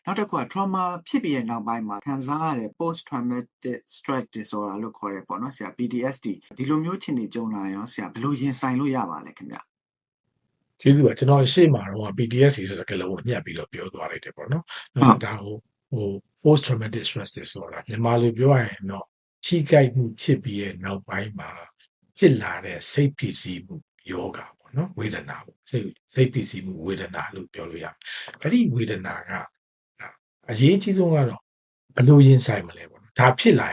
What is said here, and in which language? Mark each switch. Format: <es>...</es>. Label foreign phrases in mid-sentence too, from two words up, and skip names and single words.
<my>နောက်တစ်ခုက trauma ဖြစ်ပြီးရဲ့နောက်ပိုင်းမှာခံစားရတဲ့</my> <en>post traumatic stress disorder</en> <my>လို့ခေါ်တယ်ပေါ့နော်ဆရာ PTSD ဒီလိုမျိုးအခြေအနေကြုံလာရင်ရောဆရာဘယ်လိုရင်ဆိုင်လို့ရပါလဲခင်ဗျ ကျေးဇူးပါကျွန်တော်ရှေ့မှာတော့ PTSD ဆိုစကားလုံးကိုညှပ်ပြီးတော့ပြောသွားလိုက်တယ်ပေါ့နော်ဒါဟို</my> <en>post traumatic stress disorder</en> <my>မြန်မာလိုပြောရရင်တော့ထိခိုက်မှုဖြစ်ပြီးရဲ့နောက်ပိုင်းမှာဖြစ်လာတဲ့စိတ်ဖြစ်စီ မှုယောဂပေါ့နော်ဝေဒနာပေါ့စိတ်ဖြစ်စီမှုဝေဒနာလို့ပြောလို့ရတယ်အဲ့ဒီဝေဒနာကအရေးကြီးဆုံးကတော့ဘယ်လိုရင်ဆိုင်မလဲပေါ့နော်ဒါဖြစ်လာ</my>